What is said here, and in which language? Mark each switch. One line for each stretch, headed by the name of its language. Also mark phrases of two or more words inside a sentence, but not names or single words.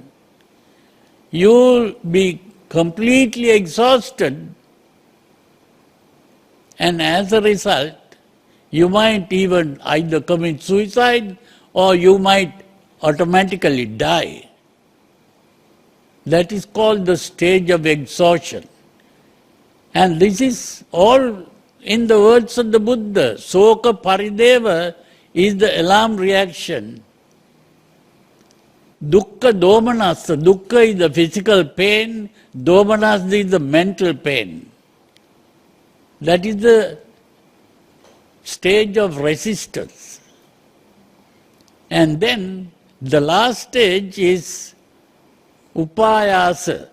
English: You will be completely exhausted, and as a result, you might even either commit suicide or you might automatically die. That is called the stage of exhaustion. And this is all in the words of the Buddha.
Pali: Soka parideva
English: is the alarm reaction.
Pali: Dukkha domanassa.
English: Dukkha is the physical pain, domanassa is the mental pain. That is the stage of resistance. And then the last stage is upayasa.